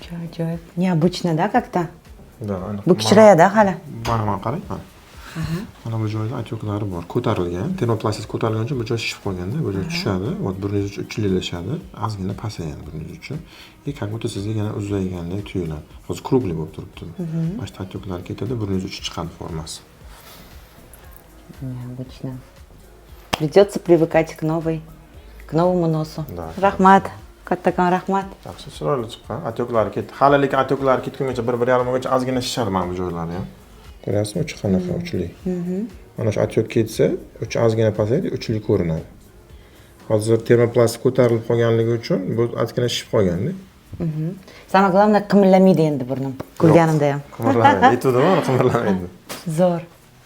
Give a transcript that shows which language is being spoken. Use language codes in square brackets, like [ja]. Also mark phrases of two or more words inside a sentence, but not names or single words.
[uz] Ajoyib. [ru] Необычно, да, как-то? Да, [uz] Bu kichrayadi hali. Mana qarang. Mana bu joyda atyoklari bor. Ko'tarilgan. Termoplastist ko'tarilguncha bu joy shishib qolganda, bu joy tushadi. Вот burningiz uchi uchlilashadi. Ozgina pasayadi burningiz uchi. [ru] И как будто [uz] sizga yana uzlaygandek tuyuladi. Hozir круглый bo'lib turibdi. Mana shu atyoklar ketadi, burningiz uchi chiqadi formasi. [ru] Необычно. Придется привыкать к новому носу. Да. [uz] Rahmat. Kattakon rahmat. Yaxshi, chiroyli chiqqan. Atyoklari ketdi. Hali lekin atyoklari ketguncha 1-1,5 oygacha ozgina shishadi mana bu joylari ham. Ko'rasizmi, uchi qanaqa uchli. Mana shu atyok ketsa, uchi ozgina pasayadi, uchli ko'rinadi. Hozir termoplast ko'tarilib qolganligi uchun bu ozgina shishib qolganda. [ru] Самое главное, [uz] qimirlamaydi endi burnim. Kulganimda ham. Qimirlamaydi. Aytuvdim, qimirlamaydi. Zo'r.